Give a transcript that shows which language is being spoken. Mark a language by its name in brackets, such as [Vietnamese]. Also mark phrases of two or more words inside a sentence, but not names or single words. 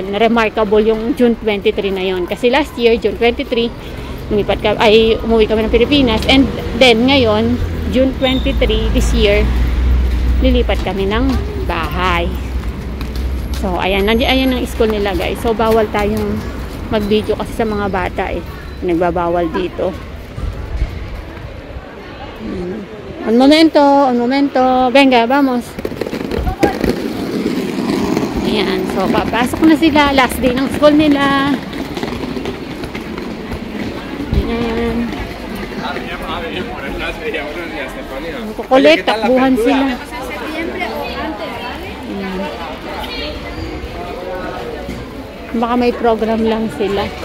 [Filipino] Remarkable yung June 23 na yon. Kasi [English] last year [Filipino] June 23 umuwi kami ng Pilipinas, and then ngayon June 23 [English] this year [Filipino] lilipat kami ng bahay. So ayan ang school nila, guys. So bawal tayong mag-video kasi sa mga bata nagbabawal dito. [Spanish] Un momento, venga, vamos. [Filipino] Ayan, so papasok na sila, [English] last day [Filipino] ng school nila. Ayan, kukulit, takbuhan sila. Baka may program lang sila.